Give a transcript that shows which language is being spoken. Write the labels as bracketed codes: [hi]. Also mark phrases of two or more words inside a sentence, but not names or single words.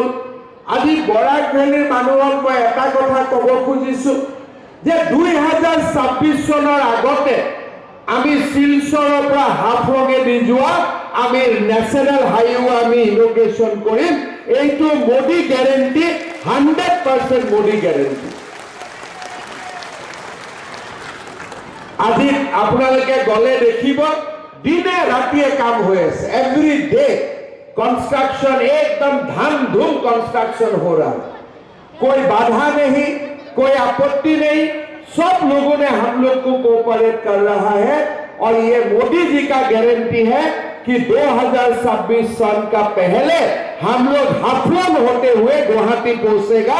[as] আজি বৰাক ভেলীৰ মানুহক মই এটা কথা ক'ব খুজিছো যে 2026 চনৰ আগতে আমি শিলচৰৰ পৰা হাফলঙেদি যোৱা আমি [en] national highway [as] আমি ইনোগ্ৰেশন কৰিম। এইটো মোদী গ্যাৰেণ্টি, 100% মোদী গ্যাৰেণ্টি। আজি আপোনালোকে গলে দেখিব দিনে ৰাতিয়ে কাম হৈ আছে। [en] every day construction, [hi] एकदम धूम कंस्ट्रक्शन हो रहा है। कोई बाधा नहीं, कोई आपत्ति नहीं, सब लोगों ने हम लोग को कोऑपरेट कर रहा है। और ये मोदी जी का गारंटी है कि 2026 सन का पहले हम लोग हाफलंग होते हुए गुवाहाटी पहुंचेगा।